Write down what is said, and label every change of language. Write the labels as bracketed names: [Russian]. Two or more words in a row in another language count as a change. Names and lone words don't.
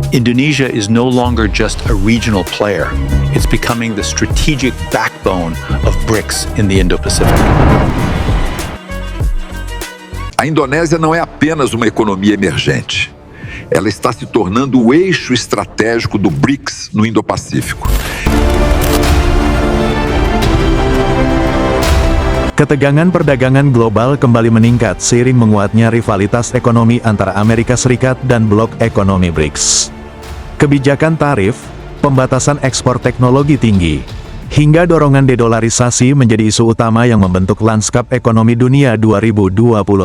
[English] Indonesia is no longer just a regional player. It's becoming the strategic backbone of BRICS in the Indo-Pacific. [Portuguese] A Indonésia não é apenas uma economia emergente. Ela está se tornando o eixo estratégico do BRICS no Indo-Pacífico. [Indonesian] Ketegangan perdagangan global kembali meningkat seiring menguatnya rivalitas ekonomi antara Amerika Serikat dan blok ekonomi BRICS. Kebijakan tarif, pembatasan ekspor teknologi tinggi, hingga dorongan dedolarisasi menjadi isu utama yang membentuk lanskap ekonomi dunia 2026.